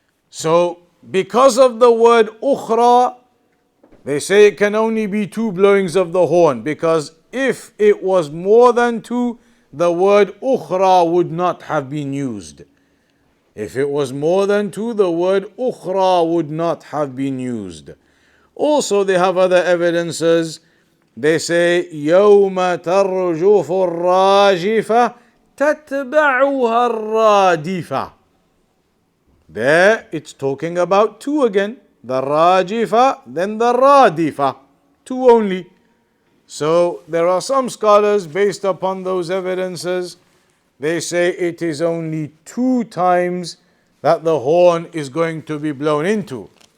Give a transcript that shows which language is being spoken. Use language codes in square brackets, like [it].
[en] So because of the word ukhra, they say it can only be two blowings of the horn, because if it was more than two, the word ukhra would not have been used. If it was more than two, the word ukhra would not have been used. Also, they have other evidences. They say, [ar] يَوْمَ تَرْجُفُ الرَّاجِفَةِ تَتْبَعُهَا الرَّادِفَةِ. [en] There, it's talking about two again. The rajifa, then the radifa. Two only. So, there are some scholars, based upon those evidences, they say it is only two times that the horn is going to be blown into.